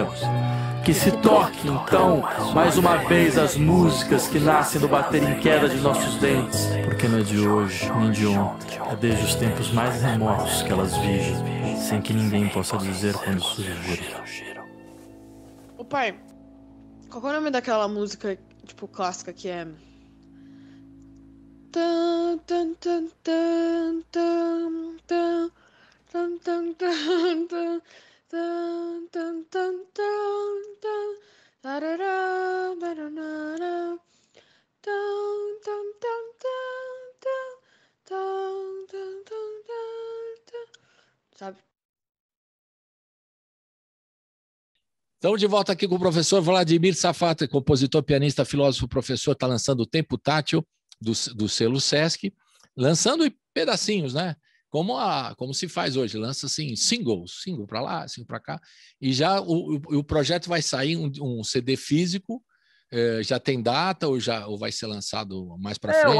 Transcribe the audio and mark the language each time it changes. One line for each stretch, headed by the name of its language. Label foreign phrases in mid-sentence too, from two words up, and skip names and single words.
Portuguese: Que se toque, então, mais uma vez as músicas que nascem do bater em queda de nossos dentes. Porque não é de hoje, nem de ontem, é desde os tempos mais remotos que elas vigem, sem que ninguém possa dizer quando surgiram. Ô pai, qual é o nome daquela música, tipo, clássica que é... Tan, tan, tan, tan, tan, tan, tan, tan, tan, tan. Tan, tan, tan, tan, tan, tarará, baranara, tan, tan, tan, tan, tan, tan, tan, tan, sabe? Estamos de volta aqui com o professor Vladimir Safata, compositor, pianista, filósofo, professor, está lançando o Tempo Tátil do selo Sesc, lançando em pedacinhos, né? Como se faz hoje, lança assim, single para lá, single para cá, e já o projeto vai sair um CD físico, já tem data ou vai ser lançado mais para frente?